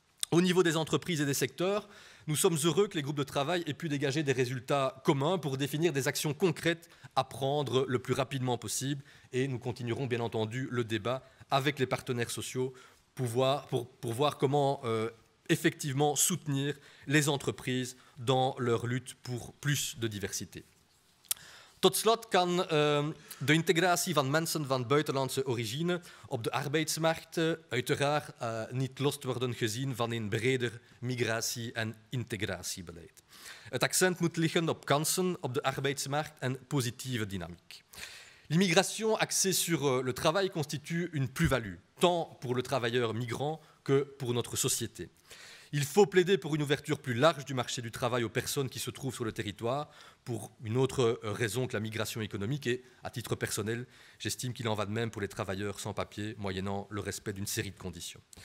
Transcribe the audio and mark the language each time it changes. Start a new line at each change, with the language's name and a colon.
French: Au niveau des entreprises et des secteurs, nous sommes heureux que les groupes de travail aient pu dégager des résultats communs pour définir des actions concrètes à prendre le plus rapidement possible. Et nous continuerons bien entendu le débat avec les partenaires sociaux pour voir comment effectivement soutenir les entreprises dans leur lutte pour plus de diversité.
Dutch: Tot slot kan de integratie van mensen van buitenlandse origine op de arbeidsmarkt uiteraard niet los worden gezien van een breder migratie- en integratiebeleid. Het accent moet liggen op kansen op de arbeidsmarkt en positieve dynamiek.
French: L'immigration axée sur le travail constitue une plus-value, tant pour le travailleur migrant que pour notre société. Il faut plaider pour une ouverture plus large du marché du travail aux personnes qui se trouvent sur le territoire, pour une autre raison que la migration économique. Et, à titre personnel, j'estime qu'il en va de même pour les travailleurs sans papier, moyennant le respect d'une série de conditions.